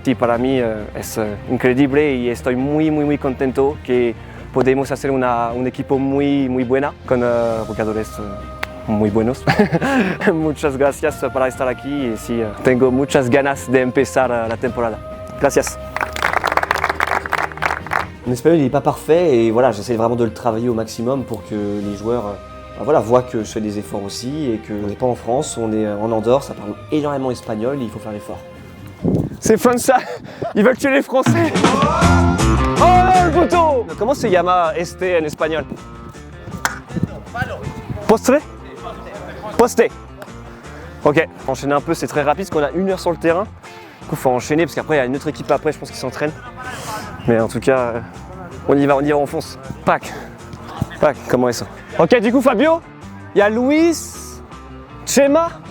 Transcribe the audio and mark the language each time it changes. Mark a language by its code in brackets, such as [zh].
[es] Sí, para mí es increíble y estoy muy contento que podemos hacer un equipo muy buena con jugadores muy buenos. Muchas gracias por estar aquí y sí, tengo muchas ganas de empezar la temporada. Gracias. [fr] Mon espagnol n'est pas parfait et voilà, j'essaie vraiment de le travailler au maximum pour que les joueurs voient que je fais des efforts aussi et qu'on n'est pas en France, on est en Andorre, ça parle énormément espagnol et il faut faire l'effort. C'est Français, ils veulent tuer les Français. [es] ¡Oh, el puto! ¿Cómo se llama en español? Postre? Posté. [fr] Ok, enchaîner un peu, c'est très rapide parce qu'on a 1 heure sur le terrain. Du coup, il faut enchaîner parce qu'après, il y a une autre équipe après, je pense qu'ils s'entraînent. Mais en tout cas, on y va, on fonce. Pac, comment est ça? Ok, du coup, Fabio, il y a Luis, Chema.